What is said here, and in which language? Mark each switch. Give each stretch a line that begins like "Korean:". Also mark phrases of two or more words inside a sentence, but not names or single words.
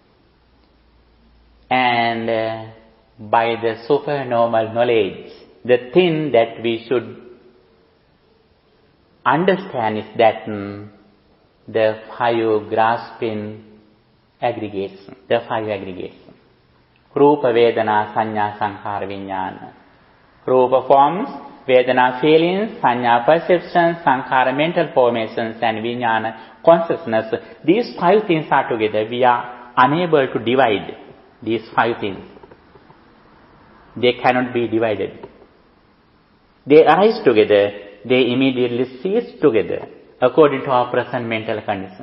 English: And by the supernormal knowledge, the thing that we should understand is that the 5 grasping aggregates, the 5 aggregates.
Pali: Rupa, Vedana, Sanya, Sankhara, Vijnana.
English: Rupa forms, Vedana feelings, Sanya perceptions, Sankhara mental formations, and Vijnana consciousness. These 5 things are together. We are unable to divide these 5 things. They cannot be divided. They arise together. They immediately cease together according to our present mental condition.